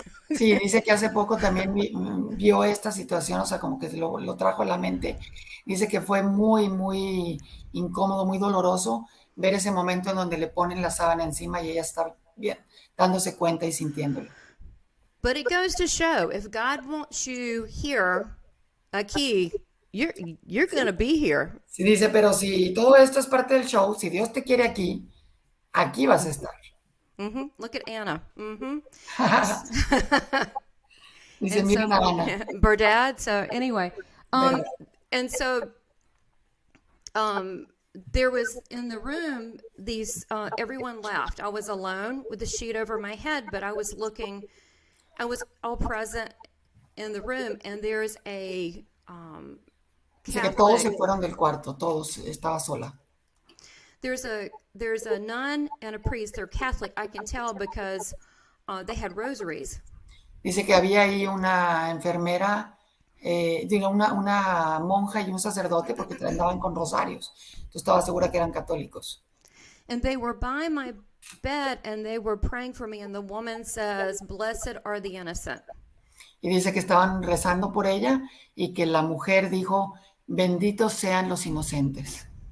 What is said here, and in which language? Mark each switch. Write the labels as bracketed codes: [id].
[es] Sí, dice que hace poco también vio esta situación, o sea, como que lo trajo a la mente. Dice que fue muy, muy incómodo, muy doloroso ver ese momento en donde le ponen la sábana encima y ella está bien, dándose cuenta y sintiéndolo. [en] But it goes to show, if God wants you here, aquí, you're going to be here. [es] Sí, dice, pero si todo esto es parte del show, si Dios te quiere aquí, aquí vas a estar. [en] Mm-hmm. Look at Anna. Mm-hmm. [es] Dice, miren a Ana. Burdad. [en] So anyway, and so there was in the room these. Everyone left. I was alone with the sheet over my head, but I was all present in the room, and there's a. [es] Dice que todos se fueron del cuarto. Todos, estaba sola. [en] There's a nun and a priest. They're Catholic. I can tell because they had rosaries. [es] Dice que había ahí una enfermera, una monja y un sacerdote, porque andaban con rosarios. Entonces estaba segura que eran católicos. [en] And they were by bed and they were praying for me, and the woman says, "Blessed are the innocent." [es] Y dice que estaban rezando por ella y que la mujer dijo, benditos sean los inocentes.